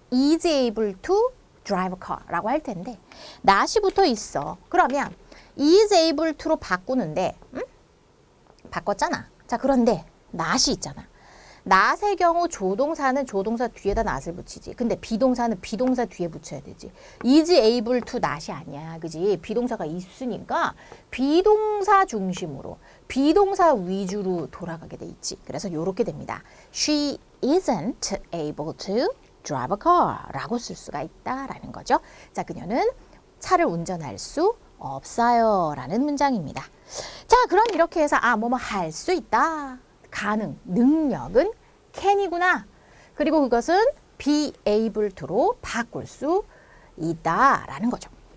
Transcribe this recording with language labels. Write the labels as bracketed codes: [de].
[en] is able to drive a car [ko] 라고 할 텐데 not이 붙어 있어. 그러면 is able to로 바꾸는데 바꿨잖아. 자, 그런데 not이 있잖아. not의 경우 조동사는 조동사 뒤에다 not을 붙이지. 근데 비동사는 비동사 뒤에 붙여야 되지. [en] is able to not이 [ko] 아니야. 그지? 비동사가 있으니까 비동사 중심으로 비동사 위주로 돌아가게 돼 있지. 그래서 요렇게 됩니다. [en] She isn't able to drive a car [ko] 라고 쓸 수가 있다라는 거죠. 자, 그녀는 차를 운전할 수 없어요 라는 문장입니다. 자, 그럼 이렇게 해서 뭐뭐 할 수 있다. 가능, 능력은 can이구나. 그리고 그것은 be able to로 바꿀 수 있다라는 거죠.